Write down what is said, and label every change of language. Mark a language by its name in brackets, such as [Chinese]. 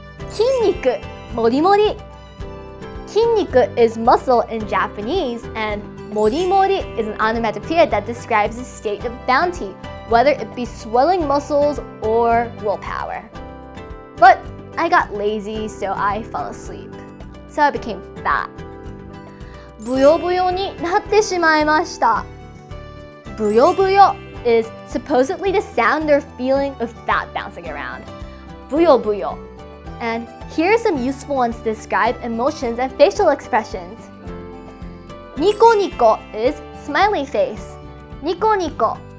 [English] 筋肉, morimori. 筋肉 is muscle in Japanese, and morimori is an onomatopoeia that describes a state of bounty, whether it be swelling muscles or willpower. But I got lazy, so I fell asleep. So I became fat. [Japanese] ブヨブヨになってしまいました。 [English] ブヨブヨ is supposedly the sound or feeling of fat bouncing around. [Japanese] ブヨブヨ. [English] And here are some useful ones to describe emotions and facial expressions. Nico nico is smiley face. Nico nico.